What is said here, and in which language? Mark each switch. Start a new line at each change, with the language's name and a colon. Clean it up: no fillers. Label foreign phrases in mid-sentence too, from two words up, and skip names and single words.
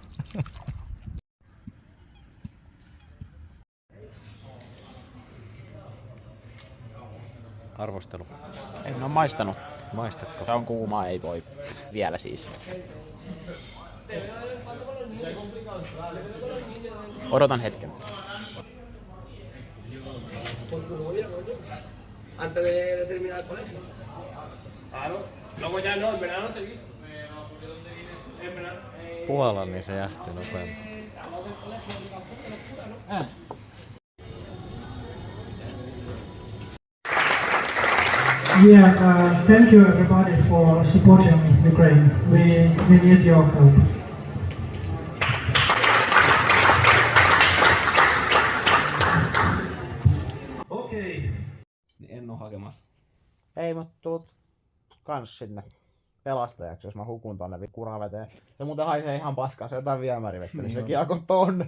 Finnish: Arvostelu. En oo maistanut. Maistatko? Se on kuuma, ei voi vielä siis. Odotan hetken.
Spanish: Antes de terminar el colegio. Claro. Luego ya no, en verano te vi. En verano.
Finnish: Puhalla, niin se jähti nopeammin.
English: Yeah, thank you everybody for supporting Ukraine. We need your help. Okay.
Finnish: En oo hakemassa. Ei, mut tuut kans sinne pelastajaksi, jos mä hukun tonne kuraveteen. Se muuten haisee ihan paskaa, se on jotain viemärivettä, niin se kiekko tonne.